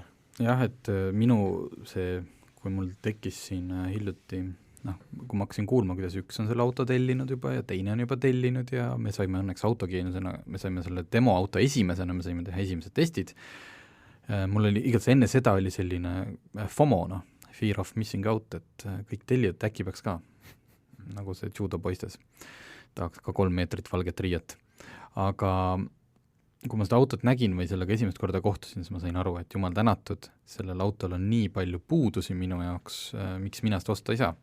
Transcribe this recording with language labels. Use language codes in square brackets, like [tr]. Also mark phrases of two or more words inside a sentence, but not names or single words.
[et] Jah, et minu see, kui mul tekkis siin hiljuti, kui ma hakkasin kuulma, kuidas üks on selle auto tellinud juba ja teine on juba tellinud ja me saime õnneks autogeenusena, me saime selle demoauto esimesena, me saime teha esimesed testid. Mul oli igatahes enne seda oli selline FOMO, [en] fear of missing out, [et] et kõik tellijad äkki peaks ka, nagu see judo poistes, tahaks ka 3 meetrit valget riiet. Aga kui ma seda autot nägin või sellega esimest korda kohtusin, siis ma sain aru, et jumal tänatud, sellel autol on nii palju puudusi minu jaoks, miks mina seda osta ei saa.